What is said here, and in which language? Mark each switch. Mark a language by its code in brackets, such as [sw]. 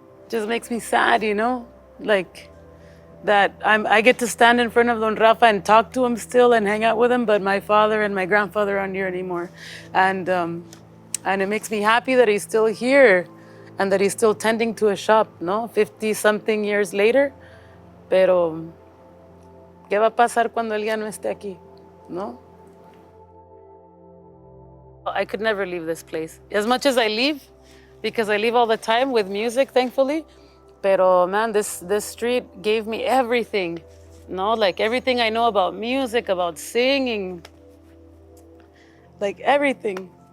[en] Just makes me sad, you know? Like that I get to stand in front of Don Rafa and talk to him still and hang out with him, but my father and my grandfather aren't here anymore. And it makes me happy that he's still here and that he's still tending to a shop, no? 50-something years later. [es] Pero, ¿qué va a pasar cuando él ya no esté aquí, no? [en] I could never leave this place. As much as I leave, because I leave all the time with music, thankfully. Pero man, this street gave me everything, no? Like everything I know about music, about singing, like everything.